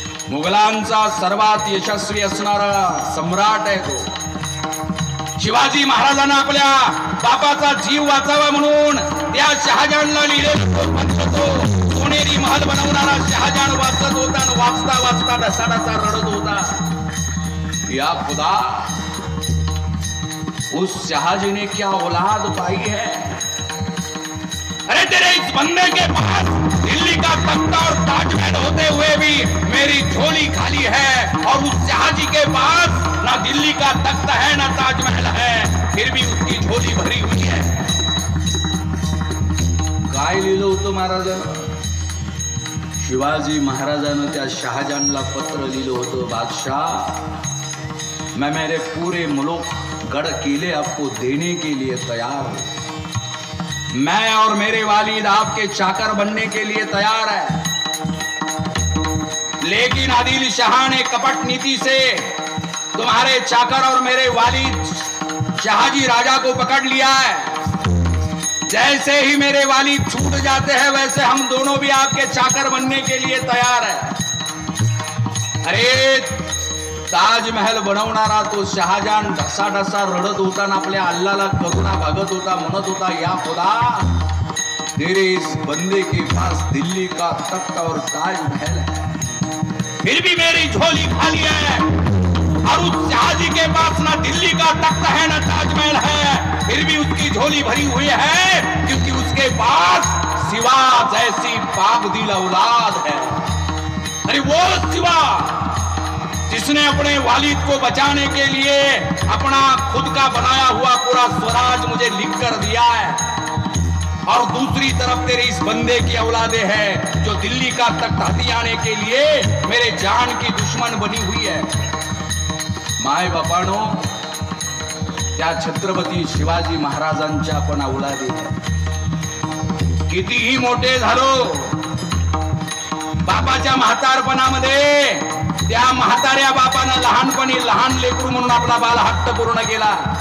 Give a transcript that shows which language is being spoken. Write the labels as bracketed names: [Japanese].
[Marathi] मुघलांचा सर्वात यशस्वी असणारा सम्राट आहे तो. शिवाजी महाराजांना आपल्या बापाचा जीव वाचावा म्हणून त्या शहाजहानला लिहिलेलं तो सोनेरी महल बनवणारा शहाजहान वाचत होता आणि वाचता वाचता ढसाढसा रडत होता. [Hindi] या खुदा, उस शाहजी ने क्या औलाद पाई है. अरे तेरे इस बंदे के पास दिल्ली का तख्त और ताजमहल होते हुए भी मेरी झोली खाली है, और उस शाहजी के पास ना दिल्ली का तख्त है ना ताजमहल है, फिर भी उसकी झोली भरी हुई है. [Marathi] काय लिहिलं होतं महाराजांना? शिवाजी महाराजांना त्या शहाजहानला पत्र लिहिलं होतं. [Hindi] बादशाह, मैं मेरे पूरे मुल्क गढ़ किले आपको देने के लिए तैयार हूं. मैं और मेरे वालिद आपके चाकर बनने के लिए तैयार है. लेकिन आदिल शाह ने कपट नीति से तुम्हारे चाकर और मेरे वालिद शाहजी राजा को पकड़ लिया है. जैसे ही मेरे वालिद छूट जाते हैं वैसे हम दोनों भी आपके चाकर बनने के लिए तैयार है. [Marathi] अरे ताजमहल बनवणारा तो शहाजहान ढसाढसा रडत होता ना आपल्या अल्लाला करुणा भागत होता. म्हणत होता, [Hindi] या खुदा, तेरे इस बंदे के पास दिल्ली का तख्त और ताजमहल है, फिर भी मेरी झोली खाली है. और उस शाहजी के पास ना दिल्ली का तख्त है ना ताजमहल है, फिर भी उसकी झोली भरी हुई है, क्योंकि उसके पास सिवा जैसी पाकदिल औलाद है. अरे वो सिवा जिसने अपने वालिद को बचाने के लिए अपना खुद का बनाया हुआ पूरा स्वराज मुझे लिख कर दिया है, और दूसरी तरफ तेरे इस बंदे की औलादे हैं जो दिल्ली का तख्त हथियाने के लिए मेरे जान की दुश्मन बनी हुई है. [Marathi] माय बापानो, त्या छत्रपती शिवाजी महाराजांच्या आपण औलादे कितीही मोठे झालो, बापाच्या म्हातारपणामध्ये त्या म्हाताऱ्या बापानं लहानपणी लहान लेकरू म्हणून आपला बाल हट्ट पूर्ण केला.